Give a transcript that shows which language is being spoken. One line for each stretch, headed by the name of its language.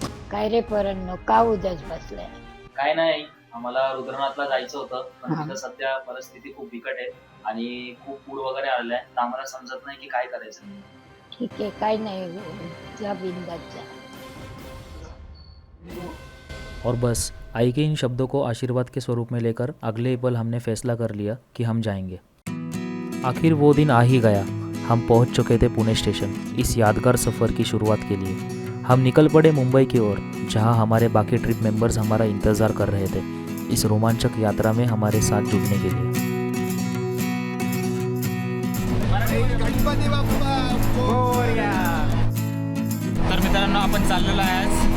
Marathi: काय रे पोरांनो, का उदास बसलाय? काय नाही, आम्हाला रुद्रनाथला जायचं होतं, पण हा. तिथं सध्या परिस्थिती खूप बिकट आहे आणि खूप पूर वगैरे आलेला आहे, तर आम्हाला समजत नाही की काय करायचं. ठीक आहे, काय नाही, जा बिंदास जा.
Hindi: और बस आई के इन शब्दों को आशीर्वाद के स्वरूप में लेकर अगले ही पल हमने फैसला कर लिया कि हम जाएंगे। आखिर वो दिन आ ही गया। हम पहुंच चुके थे पुणे स्टेशन, इस यादगार सफ़र की शुरुआत के लिए। हम निकल पड़े मुंबई की ओर, जहां हमारे बाकी ट्रिप मेंबर्स हमारा इंतज़ार कर रहे थे, इस रोमांचक यात्रा में हमारे साथ जुड़ने के लिए।
Marathi: तर मित्रांनो, आपण चाललेलो आहे.